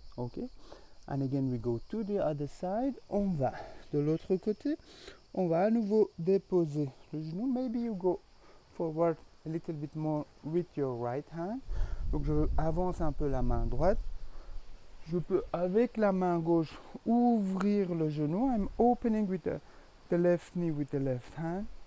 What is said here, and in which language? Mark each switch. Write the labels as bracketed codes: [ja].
[en] Okay, and again we go to the other side. [fr] On va de l'autre côté, on va à nouveau déposer le genou. [en] Maybe you go forward a little bit more with your right hand. [fr] Donc je avance un peu la main droite. Je peux avec la main gauche ouvrir le genou. [en] I'm opening with the left knee with the left hand.